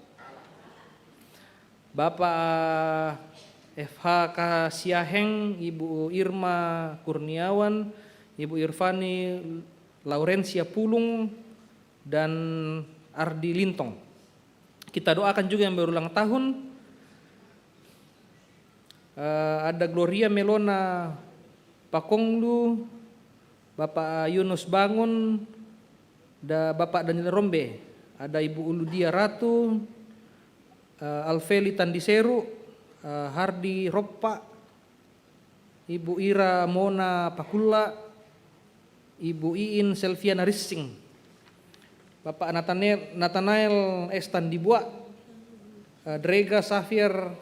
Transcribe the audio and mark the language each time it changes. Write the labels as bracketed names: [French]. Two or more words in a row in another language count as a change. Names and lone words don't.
[Indonesian] Bapak FH Kasiaheng, Ibu Irma Kurniawan, Ibu Irvani Laurencia Pulung, dan Ardi Lintong. Kita doakan juga yang berulang tahun. Ada Gloria Melona Pakonglu, Bapak Yunus Bangun, Bapak Daniel Rombe, ada Ibu Uludia Ratu, Alfeli Tandiseru, Hardi Roppa, Ibu Ira Mona Pakula, Ibu Iin Selviana Rissing, Bapak Nathanael Estan Dibuat, Drega Safir